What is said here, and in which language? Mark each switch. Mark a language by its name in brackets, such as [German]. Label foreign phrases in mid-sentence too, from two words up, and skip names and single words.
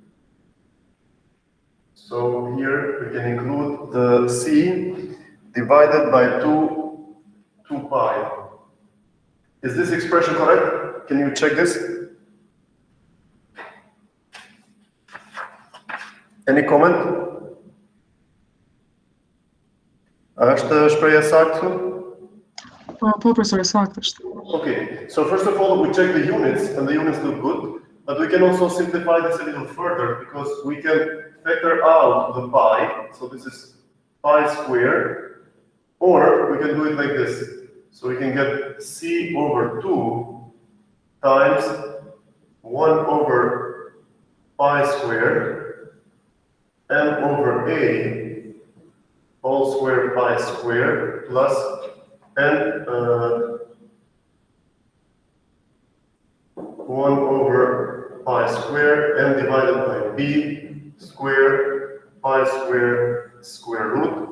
[English] So here we can include the c divided by 2 pi. Is this expression correct? Can you check this? Any comment? [Albanian] Është shpreha saktë? Po, profesor, saktë është. [English] Okay, so first of all, we check the units, and the units look good, but we can also simplify this a little further, because we can factor out the pi, so this is pi squared, or we can do it like this. So we can get c over 2 times 1 over pi squared, m over a whole square pi squared plus n 1 over pi square m divided by b square pi square root.